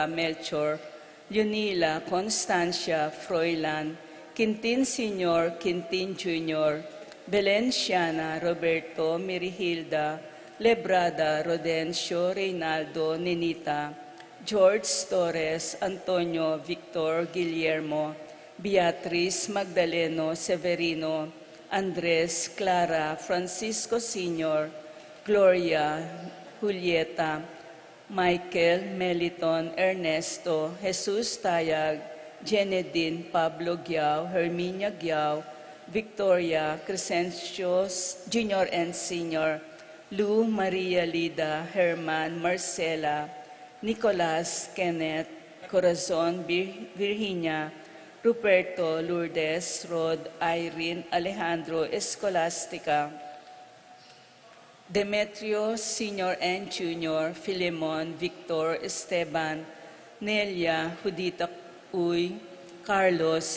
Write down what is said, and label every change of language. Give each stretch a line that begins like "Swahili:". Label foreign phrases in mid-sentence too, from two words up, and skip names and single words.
English: Melchor, Leonila, Constancia, Froilan, Quintin Sr., Quintin Jr., Belenciana, Roberto, Mirihilda, Lebrada, Rodencio, Reynaldo, Nenita, George Torres, Antonio, Victor, Guillermo, Beatriz, Magdaleno, Severino, Andres, Clara, Francisco Sr., Gloria, Julieta, Michael, Meliton, Ernesto, Jesus Tayag, Jenedine, Pablo Giao, Herminia Giao, Victoria, Crescencio Jr. and Sr., Lou, Maria Lida, Herman, Marcela, Nicolas, Kenneth, Corazon, Virginia, Ruperto, Lourdes, Rod, Irene, Alejandro, Escolastica, Demetrio, Sr. and Jr., Filemon, Victor, Esteban, Nelia, Judita Uy, Carlos,